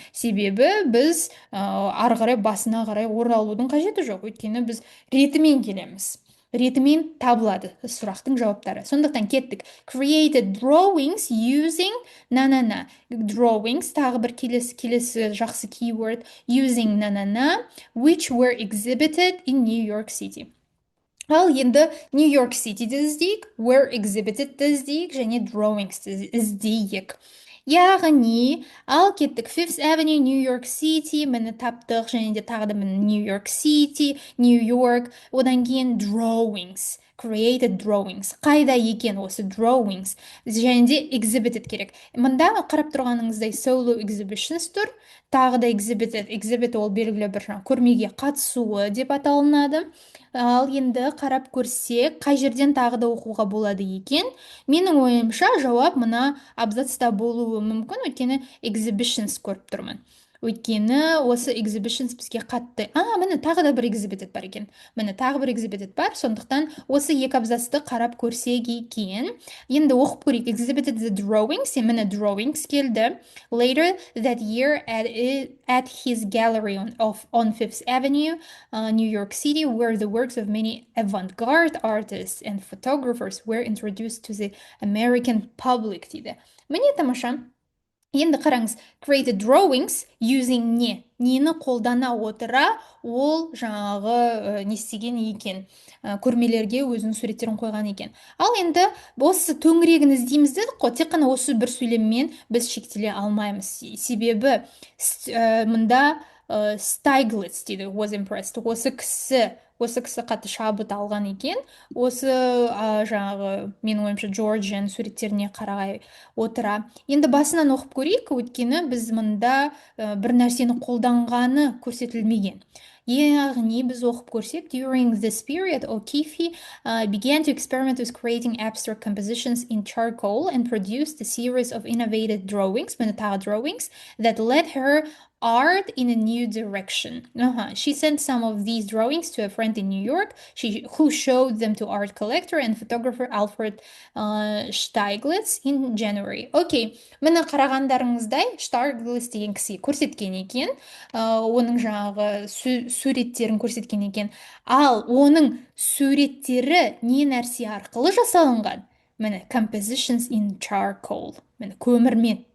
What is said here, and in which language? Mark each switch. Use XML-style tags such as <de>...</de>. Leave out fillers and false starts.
<kk>Себебі біз ары қарай басына қарай оралудың қажеті жоқ. Өйткені біз ретімен келеміз. Ретімен табылады сұрақтың жауаптары. Сондықтан кеттік.</kk> <en>Created drawings using</en> <kk>на. Drawings тағы бір келесі жақсы keyword.</kk> <en>Using на, which were exhibited in New York City.</en> <kk>Ал енді New York City'ді іздейік, were exhibited'ді іздейік, және drawings іздейік. Яғни, ал кеттік Fifth Avenue, New York City, мені таптық, және де тағы да мені New York City, New York, одан кейін drawings, created drawings. Қайда екен осы drawings? Және де exhibited керек. Мында қарап тұрғаныңыздай</kk> <en>solo exhibitions</en> <kk>тұр, тағы да exhibit ол белгілі бір көрмеге қатысуы деп аталынады. Ал енді қарап көрсек, қай жерден тағы да оқуға болады екен? Менің ойымша жауап мына абзацта болуы мүмкін, өйткені exhibitions көріп тұрмын. Өйткені осы exhibitions бізге қатты. Міне тағы да бір exhibited бар екен. Міне тағы бір exhibited бар, сондықтан осы екі абзацты қарап көрсек екен. Енді оқып көрейік.</kk> <en>Exhibited the drawings,</en> <kk>міне drawings келді.</kk> <en>Later that year at his gallery on Fifth Avenue, New York City, where the works of many avant-garde artists and photographers were introduced to the American public дейді.</en> <kk>Міне тамаша. Енді қараңыз,</kk> <en>created drawings using</en> <kk>нені қолдана отыра, ол жаңағы не істеген екен, көрмелерге өзінің суреттерін қойған екен. Ал енді осы төңірегін іздейміз дедік қой, тек қана осы бір сөйлеммен біз шектеле алмаймыз. Себебі мында Steiglitz дейді,</kk> <en>was impressed.</en> <kk>Осы кісі қатты шабыт алған екен. Осы жаңағы менің ойымша Джорджияның суреттеріне қарай отыра. Енді басынан оқып көрейік, өйткені біз мында бір нәрсені қолданғаны көрсетілмеген. Яғни біз оқып көрсек,</kk> <en>during this period, O'Keefe began to experiment with creating abstract compositions in charcoal and produced a series of innovative drawings, drawings that led her art in a new direction. She sent some of these drawings to a friend in New York, who showed them to art collector and photographer Alfred Steiglitz in January.</en> <kk>Окей, мені қарағандарыңыздай Steiglitz деген кісі көрсеткен екен, оның жаңағы суреттерін көрсеткен екен. Ал оның суреттері не нәрсе арқылы жасалынған? Міне compositions in charcoal, міне көмірмен.</kk>